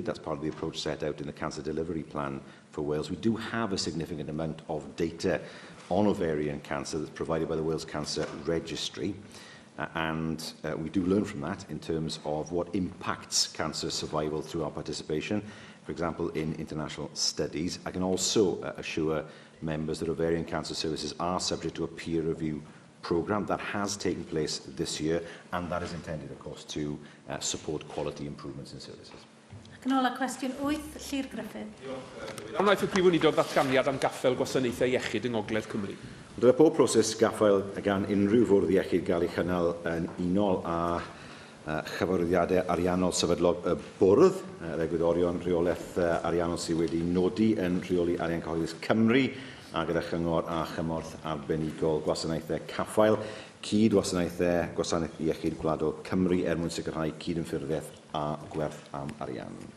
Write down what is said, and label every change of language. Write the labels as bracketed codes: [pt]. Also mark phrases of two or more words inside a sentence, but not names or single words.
[en] That's part of the approach set out in the Cancer Delivery Plan for Wales. We do have a significant amount of data on ovarian cancer that's provided by the Wales Cancer Registry, and we do learn from that in terms of what impacts cancer survival through our participation, for example, in international studies. I can also assure members that ovarian cancer services are subject to a peer review programme that has taken place this year, and that is intended, of course, to support quality improvements in services. [cy] Ac yn ola cwestiwn 8, Llyr Griffin. Wnaeth y Prif Weinidog ddatganiad am gaffael gwasanaethau iechyd yng Ngogledd Cymru. Dyle pob proses gaffael gan unrhyw fwrdd iechyd gael ei chynnal yn unol â chyfarwyddiadau ariannol sefydlog y bwrdd, egwyddorion rheolaeth ariannol sydd wedi nodi yn rheoli arian cyhoeddus Cymru, a gyda chyngor a chymorth arbenigol gwasanaethau caffael, gwasanaeth iechyd gwladol Cymru mwyn sicrhau cydymffurfiaeth a gwerth am arian.